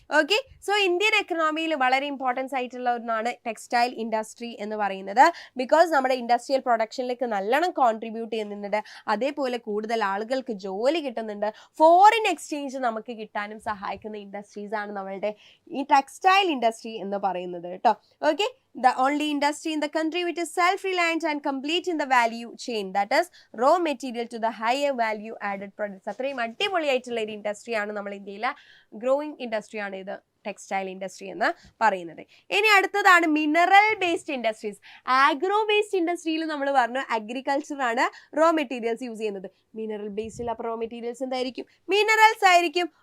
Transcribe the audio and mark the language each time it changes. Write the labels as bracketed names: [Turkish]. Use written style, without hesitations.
[Malayalam] Okay, so Indian എക്കണോമിയിൽ വളരെ importance ആയിട്ടുള്ള ഒന്നാണ് ടെക്സ്റ്റൈൽ ഇൻഡസ്ട്രി എന്ന് പറയുന്നത്. ബിക്കോസ് നമ്മുടെ ഇൻഡസ്ട്രിയൽ പ്രൊഡക്ഷനിലേക്ക് നല്ലോണം കോൺട്രിബ്യൂട്ട് ചെയ്യുന്നുണ്ട്, അതേപോലെ കൂടുതൽ ആളുകൾക്ക് ജോലി കിട്ടുന്നുണ്ട്, ഫോറിൻ എക്സ്ചേഞ്ച് നമുക്ക് കിട്ടാനും സഹായിക്കുന്ന ഇൻഡസ്ട്രീസ് ആണ് നമ്മളുടെ ഈ ടെക്സ്റ്റൈൽ ഇൻഡസ്ട്രി എന്ന് പറയുന്നത് കേട്ടോ. [English] Okay, the only industry in the country which is self-reliant and complete in the value chain, that is raw material to the higher value added products. [Malayalam] അത്രയും അടിപൊളിയായിട്ടുള്ള ഒരു ഇൻഡസ്ട്രിയാണ് നമ്മൾ ഇന്ത്യയിലെ ഗ്രോയിങ് ഇൻഡസ്ട്രിയാണ് ഇത് ടെക്സ്റ്റൈൽ ഇൻഡസ്ട്രി എന്ന് പറയുന്നത്. ഇനി അടുത്തതാണ് mineral based industries. Agro based ഇൻഡസ്ട്രിയിൽ നമ്മൾ പറഞ്ഞു അഗ്രികൾച്ചർ ആണ് റോ മെറ്റീരിയൽസ് യൂസ് ചെയ്യുന്നത്. മിനറൽ ബേസ്ഡിൽ അപ്പോൾ റോ മെറ്റീരിയൽസ് എന്തായിരിക്കും? മിനറൽസ് ആയിരിക്കും.